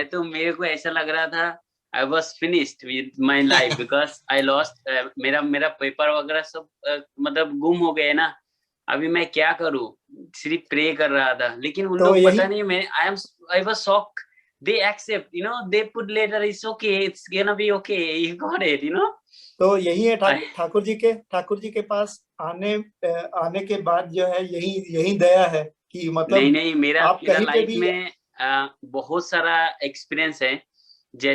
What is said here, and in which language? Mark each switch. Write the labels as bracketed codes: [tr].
[hi] मेरे को ऐसा लग रहा था [en] I was finished with my life because I lost [hi] मेरा पेपर वगैरह सब मतलब गुम हो गए ना। अभी मैं क्या करूं, सिर्फ प्रे कर रहा था। लेकिन उन लोग पता नहीं, मैं [en] I was shocked. They accept, they put later, it's okay, it's gonna be okay, you got it, [hi] तो यही है ठाकुर जी के पास आने के बाद जो है यही दया है कि मतलब नहीं मेरा लाइफ में बहुत सारा एक्सपीरियंस है। जैसे